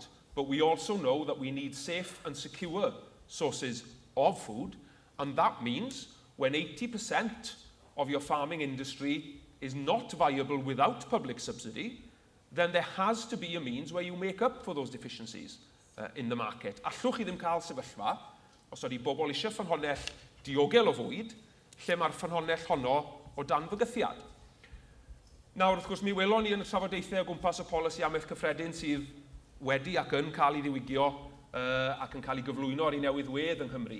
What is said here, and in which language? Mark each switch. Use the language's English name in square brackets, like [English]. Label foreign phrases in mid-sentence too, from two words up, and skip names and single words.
[English] But we also know that we need safe and secure sources of food. And that means when 80% of your farming industry is not viable without public subsidy, then there has to be a means where you make up for those deficiencies in the market. [Welsh] Allwch chi ddim cael sefyllfa, os ydy bobl eisiau ffynhonnell diogel o fwyd, lle mae'r ffynhonnell honno o dan fygythiad. Nawr, wrth gwrs, mi welon ni yn y trafodaethau o gwmpas y polisi amaeth cyffredin sydd wedi ac yn cael ei ddiwygio ac yn cael ei gyflwyno ar ei newyddwedd yng Nghymru.